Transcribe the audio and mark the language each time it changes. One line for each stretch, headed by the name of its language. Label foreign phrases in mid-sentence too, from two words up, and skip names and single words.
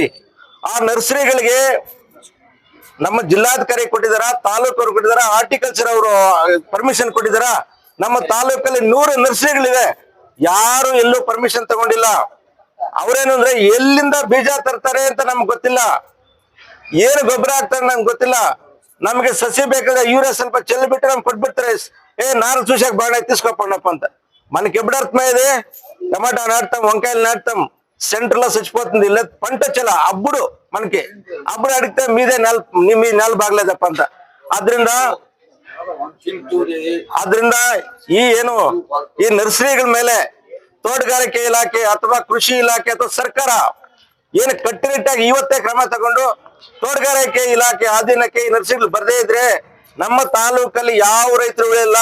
Kannada: ಆ ನರ್ಸರಿಗಳಿಗೆ ನಮ್ಮ ಜಿಲ್ಲಾಧಿಕಾರಿ ಕೊಟ್ಟಿದಾರ, ತಾಲೂಕವ್ರು ಕೊಟ್ಟಿದಾರ, ಹಾರ್ಟಿಕಲ್ಚರ್ ಅವರು ಪರ್ಮಿಷನ್ ಕೊಟ್ಟಿದಾರ. ನಮ್ಮ ತಾಲೂಕಲ್ಲಿ 100 ನರ್ಸರಿಗಳಿವೆ, ಯಾರು ಎಲ್ಲೂ ಪರ್ಮಿಷನ್ ತಗೊಂಡಿಲ್ಲ. ಅವ್ರೇನು ಅಂದ್ರೆ ಎಲ್ಲಿಂದ ಬೀಜ ತರ್ತಾರೆ ಅಂತ ನಮ್ಗೆ ಗೊತ್ತಿಲ್ಲ, ಏನು ಗೊಬ್ಬರ ಹಾಕ್ತಾರೆ ನಮ್ಗೆ ಗೊತ್ತಿಲ್ಲ. ನಮ್ಗೆ ಸಸಿ ಬೇಕಾದ್ರೆ ಯೂರಿಯಾ ಸ್ವಲ್ಪ ಚೆಲ್ಲಿ ಬಿಟ್ಟು ನಮ್ಗೆ ಕೊಟ್ಬಿಡ್ತಾರೆ.
Telugu: నారు చూసాక బాగా తీసుకోపండప్ప అంత. మనకి ఎప్పుడు అర్థమైంది, టమాటా నాటుతాం, వంకాయలు నాటుతాం, సెంటర్ లో చచ్చిపోతుంది, లేదు పంట వచ్చేలా అప్పుడు మనకి అప్పుడు అడిగితే మీ నెల బాగలేదప్ప ಅಂತ.
Kannada: ಆದ್ರಿಂದ ಏನು ಈ ನರ್ಸರಿಗಳ ಮೇಲೆ ತೋಟಗಾರಿಕೆ ಇಲಾಖೆ ಅಥವಾ ಕೃಷಿ ಇಲಾಖೆ ಅಥವಾ ಸರ್ಕಾರ ಏನು ಕಟ್ಟುನಿಟ್ಟಾಗಿ ಇವತ್ತೇ ಕ್ರಮ ತಗೊಂಡು ತೋಟಗಾರಿಕೆ ಇಲಾಖೆ ಅಧೀನಕ್ಕೆ ಈ ನರ್ಸರಿಗಳು ಬರ್ದೇ ಇದ್ರೆ ನಮ್ಮ ತಾಲೂಕಲ್ಲಿ ಯಾವ ರೈತರು ಇಲ್ಲ.